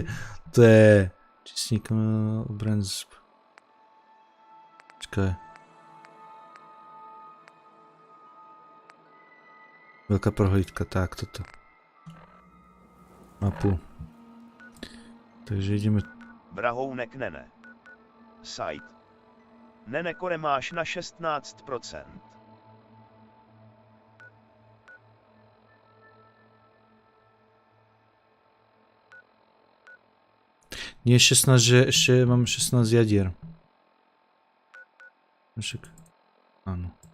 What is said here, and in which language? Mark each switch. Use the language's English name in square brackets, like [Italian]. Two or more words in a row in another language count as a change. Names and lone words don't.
[Slovak] To je... Čistník... Obraz... Počkaj. Veľká prohlídka, tak toto. Mapu. Takže ideme... Vrahounek nene. Site. Nene kore máš na 16%. Nie 16, že ešte mám 16 jadier. Však... Áno.